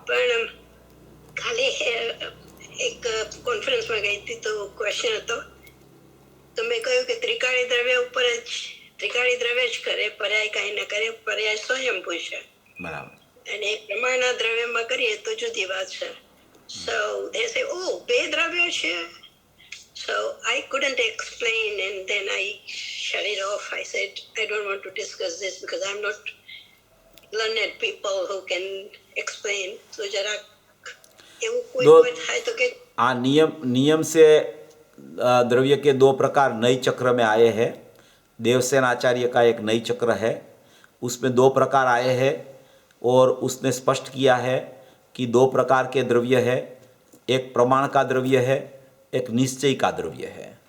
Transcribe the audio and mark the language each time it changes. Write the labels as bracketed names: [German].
[Gujarati] પણ કાલે એક કોન્ફરન્સમાં ગઈ હતી તો ક્વેશ્ચન હતો તો મેં કહ્યું કે ત્રિકાળી દ્રવ્ય ઉપર જ ત્રિકાળી દ્રવ્ય જ કરે, પર્યાય કાંઈ ન કરે, પર્યાય સ્વયંભૂ છે [Hindi] बराबर। [Gujarati] અને પ્રમાણના દ્રવ્યમાં કરીએ તો જુદી વાત છે. [English] So they say, oh, [Gujarati] બે દ્રવ્યો છે. [English] So I couldn't explain and then I shut it off. I said, I don't want to discuss this because I'm not learned people who can explain. [Gujarati] So [Hindi] जरा [Gujarati] એવું કોઈ થાય તો કે [Hindi] हाँ, नियम से द्रव्य के दो प्रकार नई चक्र में आए हैं। देवसेन आचार्य का एक नई चक्र है, उसमें दो प्रकार आए हैं और उसने स्पष्ट किया है कि दो प्रकार के द्रव्य है, एक प्रमाण का द्रव्य है, एक निश्चय का द्रव्य है।